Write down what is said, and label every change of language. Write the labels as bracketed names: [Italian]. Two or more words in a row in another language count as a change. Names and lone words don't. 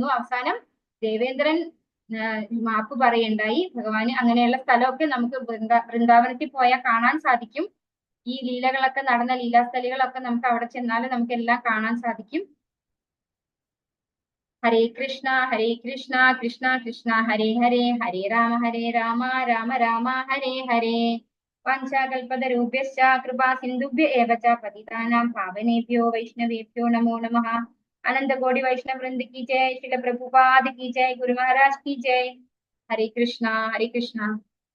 [Malayalam] അവസാനം ദേവേന്ദ്രൻ മാപ്പ് പറയുണ്ടായി ഭഗവാന്. അങ്ങനെയുള്ള സ്ഥലമൊക്കെ നമുക്ക് വൃന്ദാവനത്തിൽ പോയാൽ കാണാൻ സാധിക്കും. ഈ ലീലകളൊക്കെ നടന്ന ലീലാസ്ഥലികളൊക്കെ നമുക്ക് അവിടെ ചെന്നാൽ നമുക്ക് എല്ലാം കാണാൻ സാധിക്കും. [Sanskrit] ഹരേ കൃഷ്ണ കൃഷ്ണ കൃഷ്ണ ഹരേ ഹരേ, ഹരേ രാമ രാമ രാമ ഹരേ ഹരേ. വാഞ്ചാകൽപതരുഭ്യശ്ച കൃപാ സിന്ധുഭ്യ ഏവ ച പതിതാനാം പാവനേഭ്യോ വൈഷ്ണവേഭ്യോ നമോ നമഃ. [Hindi] अनंत कोटि वैष्णव वृंद की जय, श्रील प्रभुपाद की जय, गुरु महाराज की जय. [Sanskrit] हरे कृष्णा हरे कृष्णा.